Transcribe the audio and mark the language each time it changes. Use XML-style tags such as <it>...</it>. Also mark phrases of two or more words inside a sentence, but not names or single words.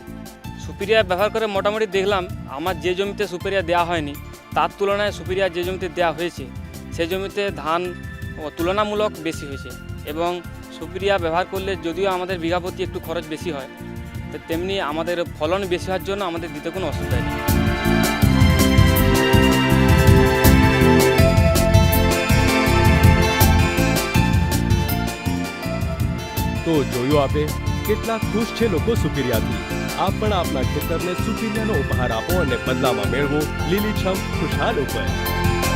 <bn>সুপিরিয়া ব্যবহার করে মোটামুটি দেখলাম আমার যে জমিতে সুপিরিয়া দেওয়া হয়নি তার তুলনায় সুপিরিয়া যে জমিতে দেওয়া হয়েছে সেই জমিতে ধান তুলনামূলক বেশি হয়েছে এবং সুপিরিয়া ব্যবহার করলে যদিও আমাদের বিঘা প্রতি একটু খরচ বেশি হয় তেমনি আমাদের ফলন বেশি হওয়ার জন্য আমাদের দিতে কোনো অসুবিধা নেই।</bn> <gu>તો જોયું આપે કેટલા ખુશ છે લોકો સુપીરિયાથી. આપ પણ આપના ખેતરને સુપીરિયાનો ઉપહાર આપો અને બદલામાં મેળવો લીલીછમ ખુશહાલ ઉપજ.</gu>